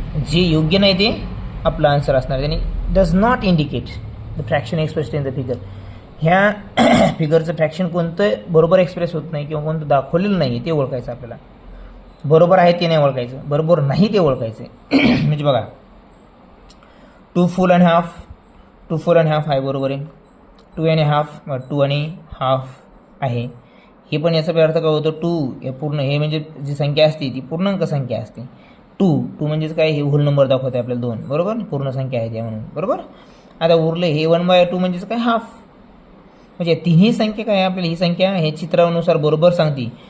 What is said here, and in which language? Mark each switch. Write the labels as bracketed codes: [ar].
[mr] जे योग्य नाही ते आपलं आन्सर असणार आहे. [en] आणि does not indicate the fraction expressed in the figure. [mr] ह्या फिगरचं फ्रॅक्शन कोणतं बरोबर एक्सप्रेस होत नाही किंवा कोणतं दाखवलेलं नाही ते ओळखायचं आपल्याला. बरोबर आहे ते नाही ओळखायचं, बरोबर नाही ते ओळखायचं. म्हणजे बघा [en] 2 full and half, 2 full and half [mr] आहे बरोबर आहे. 2 and half 2 आणि हाफ आहे. हे पण याचा अर्थ काय होतं? 2 हे पूर्ण, हे म्हणजे जी संख्या असते ती पूर्णांक संख्या असते. 2 म्हणजेच काय? हे होल नंबर दाखवते आपल्याला 2 बरोबर. पूर्ण संख्या आहे त्या म्हणून बरोबर. आता उरले हे 1/2 म्हणजेच काय? हाफ. म्हणजे तिन्ही संख्या काय आपल्याला ही संख्या हे चित्रानुसार बरोबर सांगते.